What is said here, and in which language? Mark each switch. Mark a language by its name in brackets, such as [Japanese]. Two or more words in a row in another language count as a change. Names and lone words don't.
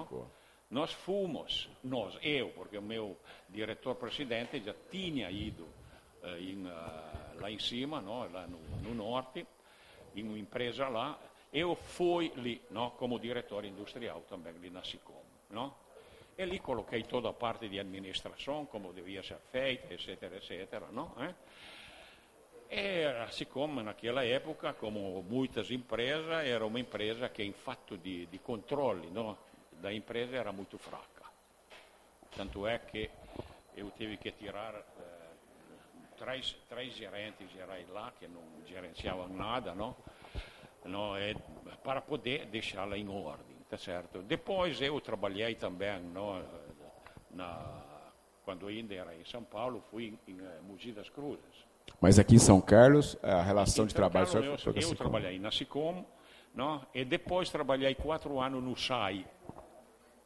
[Portuguese] Nós fomos, eu, porque o meu diretor-presidente já tinha ido lá em cima, não? Lá no norte, em uma empresa lá, eu fui ali, não? Como diretor industrial também, ali na SICOM. Não? E lì coloquei toda a parte [Italian] di amministrazione, [Portuguese] come devia ser feita, [Italian] eccetera, eccetera. No? E siccome [Portuguese] naquela época, come muitas empresas, era uma empresa [Italian] che in fatto di controlli, [Portuguese] no? [Italian] Da impresa era molto fraca. Tanto è che io tive che tirare tre gerenti [Portuguese] gerais lá, [Italian] che non gerenciavano nada, no? [Portuguese] No, para poder deixá-la em ordem, tá certo? Depois eu trabalhei também, no, quando ainda era em São Paulo, fui em Mogi das Cruzes. Mas aqui em São Carlos, a relação de trabalho... Eu trabalhei na SICOM, no? E depois trabalhei 4 anos no SAI.